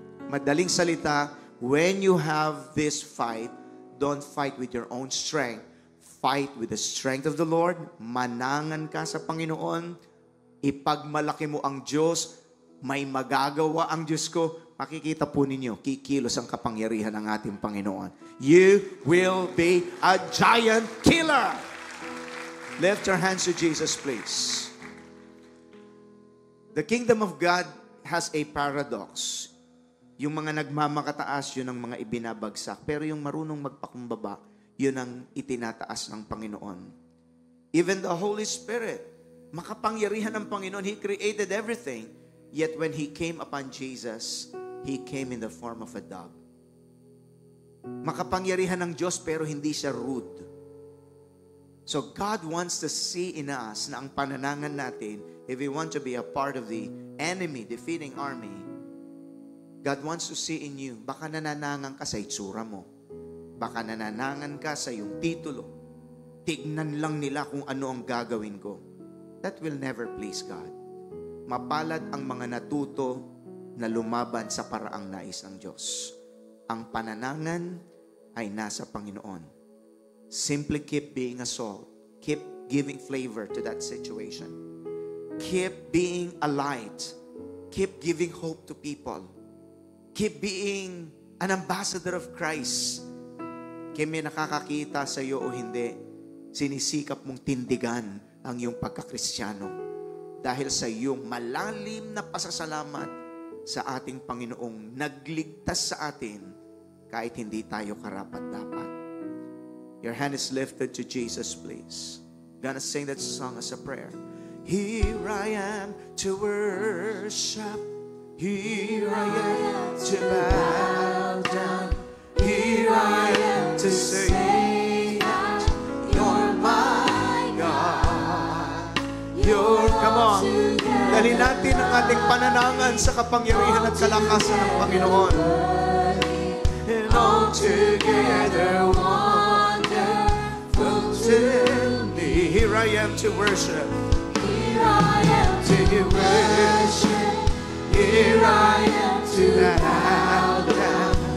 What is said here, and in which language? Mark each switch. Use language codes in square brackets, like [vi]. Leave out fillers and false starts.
[tl] Madaling salita, [en] when you have this fight, don't fight with your own strength. Fight with the strength of the Lord. [tl] Manangan ka sa Panginoon. Ipagmalaki mo ang Diyos. May magagawa ang Diyos ko. Makikita po ninyo, kikilos ang kapangyarihan ng ating Panginoon. [en] You will be a giant killer. Lift your hands to Jesus, please. The kingdom of God has a paradox. [tl] Yung mga nagmamakataas, yun ang mga ibinabagsak. Pero yung marunong magpakumbaba, yun ang itinataas ng Panginoon. [en] Even the Holy Spirit, [tl] makapangyarihan ng Panginoon. [en] He created everything. Yet when He came upon Jesus, He came in the form of a dove. [tl] Makapangyarihan ng Diyos pero hindi siya rude. [en] So God wants to see in us [tl] na ang pananangan natin, [en] if we want to be a part of the enemy defeating army, God wants to see in you, [tl] baka nananangan ka sa itsura mo. Baka nananangan ka sa iyong titulo. Tignan lang nila kung ano ang gagawin ko. [en] That will never please God. [tl] Mapalad ang mga natuto na lumaban sa paraang nais ng Diyos. Ang pananangan ay nasa Panginoon. [en] Simply keep being a salt. Keep giving flavor to that situation. Keep being a light. Keep giving hope to people. Keep being an ambassador of Christ. [tl] Kaya may nakakakita sa iyo o hindi, sinisikap mong tindigan ang iyong pagkakristyano dahil sa iyong malalim na pasasalamat sa ating Panginoong nagligtas sa atin kahit hindi tayo karapat-dapat. [en] Your hand is lifted to Jesus, please. Gonna sing that song as a prayer. Here I am to worship. Here I am to bow down. Here I am to say that you're my God. Come on. [tl] Dali natin ang ating pananangan sa kapangyarihan at kalakasan ng Panginoon. [en] And all together wonderful to me. Here I am to worship. Here I am to worship. Here I am to bow down.